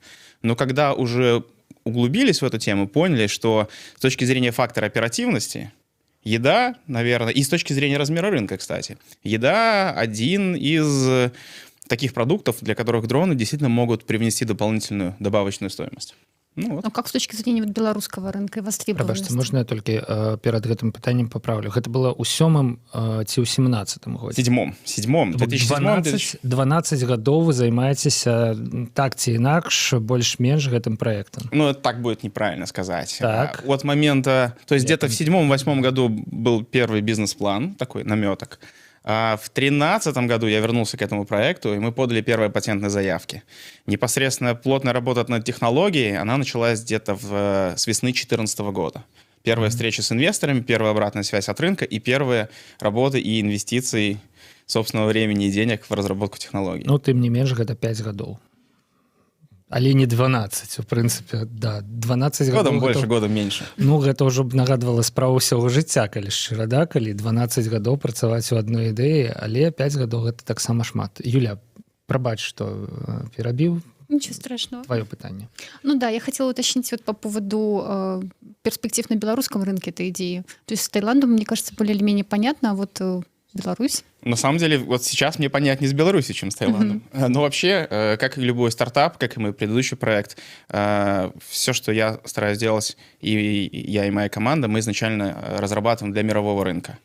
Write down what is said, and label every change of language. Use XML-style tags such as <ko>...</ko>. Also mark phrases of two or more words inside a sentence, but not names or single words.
<ru>Но когда уже углубились в эту тему, поняли, что с точки зрения фактора оперативности, еда, наверное, и с точки зрения размера рынка, кстати, еда один из таких продуктов, для которых дроны действительно могут привнести дополнительную добавочную стоимость. Ну как с точки зрения</ru> <be>беларускага рынка і востребованасці? Прабачце, можна я толькі перад гэтым пытаннем папраўлю? Гэта было ў 7-м ці ў 17-м годзе? 7-м. 12 гадоў вы займаецеся так ці інакш больш-менш гэтым праектам.</be> <ru>Это так будет неправильно сказать. Так. От момента, то есть где-то в 7-8 году был первый бизнес-план, такой наметок. А в 2013 году я вернулся к этому проекту, и мы подали первые патентные заявки. Непосредственно плотная работа над технологией, она началась где-то с весны 2014 года. Первые встречи с инвесторами, первая обратная связь от рынка и первые работы и инвестиции собственного времени и денег в разработку технологий.</ru> <be>Тым не менш, гэта 5 гадоў. Але не 12, в прынцыпе, да, 12 гадоў.</be> <ru>Годом больше, годом меньше.</ru> <be>Гэта ўжо б нагадвала справу ўсяго жыцця, калі шчыра, да, калі 12 гадоў працаваць у адной ідэі, але 5 гадоў гэта таксама шмат. Юля, прабач, што перабіў.</be> <ru>Ничего страшного.</ru> <be>Твое пытание.</be> <ru>Да, я хотела уточнить вот по поводу перспектив на белорусском рынке этой идеи. То есть с Таиландом, мне кажется, более или менее понятно, а вот Беларусь? На самом деле, вот сейчас мне понятнее с Беларусью, чем с Таиландом. Но вообще, как и любой стартап, как и мой предыдущий проект, все, что я стараюсь делать, и я, и моя команда, мы изначально разрабатываем для мирового рынка.</ru>